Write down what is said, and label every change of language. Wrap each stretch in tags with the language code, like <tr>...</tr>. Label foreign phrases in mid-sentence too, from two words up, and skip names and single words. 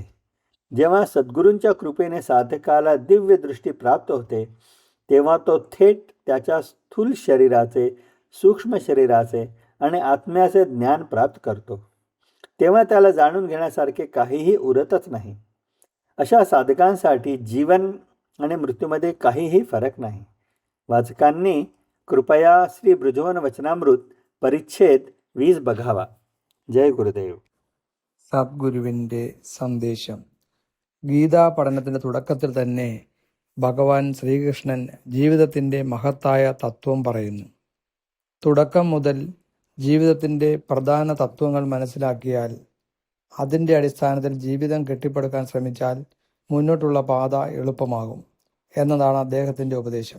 <mr>जेव्हा सद्गुरूंच्या कृपेने साधकाला दिव्य दृष्टी प्राप्त होते, तेव्हा तो थेट त्याच्या स्थूल शरीराचे, सूक्ष्म शरीराचे आणि आत्म्याचे ज्ञान प्राप्त करतो. तेव्हा त्याला जाणून घेण्यासारखे काहीही उरतच नाही. अशा साधकांसाठी जीवन आणि मृत्यूमध्ये काहीही फरक नाही. वाचकांनी कृपया श्री ब्रजवन वचनामृत परिच्छेद 20 बघावा.</mr> <ml>ജയ് ഗുരുദേവ്. സദ്ഗുരുവിൻ്റെ സന്ദേശം. ഗീതാ പഠനത്തിൻ്റെ തുടക്കത്തിൽ തന്നെ ഭഗവാൻ ശ്രീകൃഷ്ണൻ ജീവിതത്തിൻ്റെ മഹത്തായ തത്വം പറയുന്നു. തുടക്കം മുതൽ ജീവിതത്തിൻ്റെ പ്രധാന തത്വങ്ങൾ മനസ്സിലാക്കിയാൽ, അതിൻ്റെ അടിസ്ഥാനത്തിൽ ജീവിതം കെട്ടിപ്പടുക്കാൻ ശ്രമിച്ചാൽ മുന്നോട്ടുള്ള പാത എളുപ്പമാകും എന്നതാണ് അദ്ദേഹത്തിൻ്റെ ഉപദേശം.</ml>